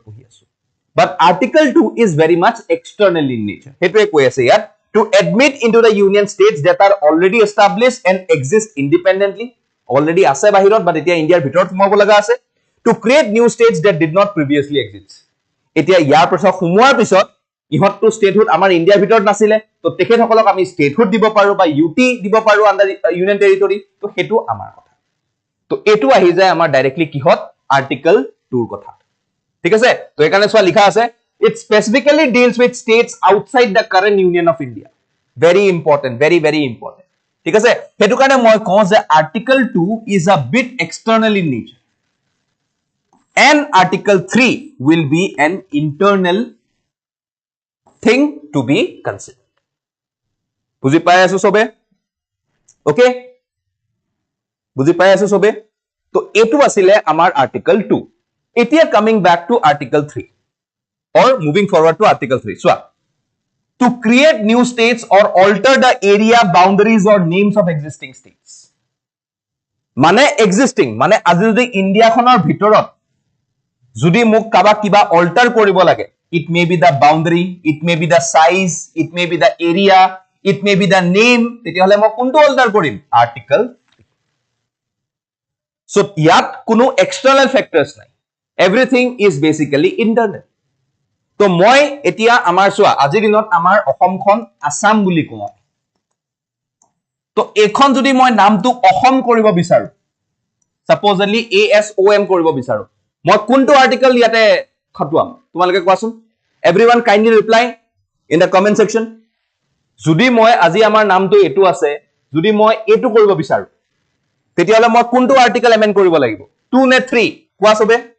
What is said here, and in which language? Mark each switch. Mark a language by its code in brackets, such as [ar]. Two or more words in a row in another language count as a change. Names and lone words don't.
[as] পঢ়ি আছো [en] but article 2 is very much external in nature [as] হেতুৱে কৈ আছে ইয়াত [en] to admit into the union states that are already established and exist independently already আছে [as] বাহিৰত but এতিয়া ইন্ডিয়াৰ ভিতৰত সোমাব লগা আছে [en] to create new states that did not previously exist [as] এতিয়া ইয়াৰ পিছত সোমোৱাৰ পিছত ইহতটো স্টেটহুড আমাৰ ইন্ডিয়াৰ ভিতৰত নাছিলে তো তেখেতসকলক আমি স্টেটহুড দিব পাৰো বা ইউটি দিব পাৰো [en] under union territory [as] তো হেতু আমাৰ কথা তো এটু আহি যায় আমাৰ ডাইৰেক্টলি কিহত আৰ্টিকল 2 ৰ কথা ঠিক আছে তো এখানে সোয়া লিখা আছে [en] it specifically deals with states outside the current union of india very important very important [as] ঠিক আছে হেতু কাৰণে মই কওঁ যে আৰ্টিকল 2 [en] is a bit external in nature and article 3 will be an internal thing to be considered [as] বুজি পাই আছো সবে ওকে বুজি পাই আছো সবে তো এটু আছিলে আমাৰ আৰ্টিকল 2 এতিয়া [en] coming back to article 3 or moving forward to article 3 so to create new states or alter the area boundaries or names of existing states [as] মানে existing মানে আজি যদি ইন্ডিয়া খনৰ ভিতৰত যদি মোক কাবা কিবা alter কৰিব লাগে [en] it may be the boundary it may be the size it may be the area it may be the name [as] তেতিয়া হলে মই কোনটো alter কৰিম [en] article 3 [as] so ইয়াত কোনো [en] external factors [as] নাই [en] everything is basically internal [as] তো মই এতিয়া আমাৰ সোয়া আজিৰ দিনত আমাৰ অসমখন আসাম বুলি কওঁ তো এখন যদি মই নামটো অসম কৰিব বিচাৰো সাপোজলি ASOM কৰিব বিচাৰো মই কোনটো আৰ্টিকল ইয়াতে খটুৱাম তোমালোকে কোৱাচোন [en] everyone kindly reply in the comment section [as] যদি মই আজি আমাৰ নামটো এটু আছে যদি মই এটু কৰিব বিচাৰো তেতিয়ালে মই কোনটো আৰ্টিকল এমেন্ড কৰিব লাগিব 2 নে 3 কোৱা সবে